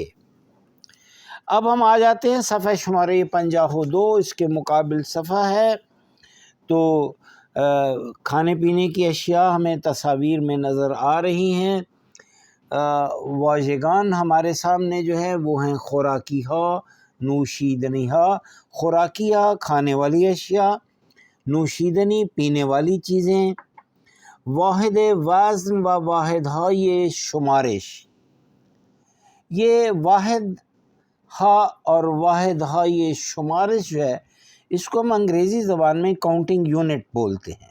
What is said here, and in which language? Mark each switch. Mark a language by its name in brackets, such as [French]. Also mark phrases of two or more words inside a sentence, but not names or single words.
[Urdu] اب ہم آ جاتے ہیں صفحہ شمارے 52، اس کے مقابل صفحہ ہے. تو کھانے پینے کی اشیاء ہمیں تصاویر میں نظر آ رہی ہیں. واژگان ہمارے سامنے جو ہے وہ ہیں [Persian] خوراکی ہا، نوشیدنی ہا. خوراکی ہا [Urdu] کھانے والی اشیاء، نوشیدنی پینے والی چیزیں. [Persian] واحد وزن و واحد ہائی شمارش، [Urdu] یہ [Persian] واحد ہا [Urdu] اور [Persian] واحد ہائی شمارش [Urdu] جو ہے اس کو ہم انگریزی زبان میں [English] counting unit [Urdu] بولتے ہیں.